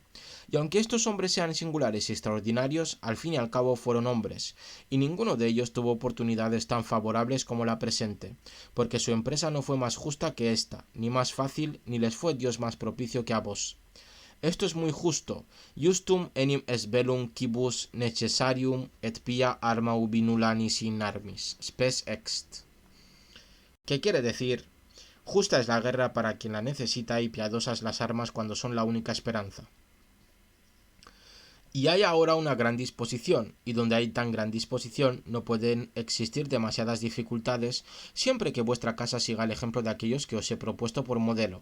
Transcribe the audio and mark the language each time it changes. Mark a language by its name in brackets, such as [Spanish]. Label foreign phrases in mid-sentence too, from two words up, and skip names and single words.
[Spanish] Y aunque estos hombres sean singulares y extraordinarios, al fin y al cabo fueron hombres, y ninguno de ellos tuvo oportunidades tan favorables como la presente, porque su empresa no fue más justa que esta, ni más fácil, ni les fue Dios más propicio que a vos. Esto es muy justo. [Latin] Justum enim est bellum quibus necessarium et pia arma ubi nulla nisi in armis. Spes ext. [Spanish] ¿Qué quiere decir? Justa es la guerra para quien la necesita y piadosas las armas cuando son la única esperanza. Y hay ahora una gran disposición, y donde hay tan gran disposición no pueden existir demasiadas dificultades siempre que vuestra casa siga el ejemplo de aquellos que os he propuesto por modelo.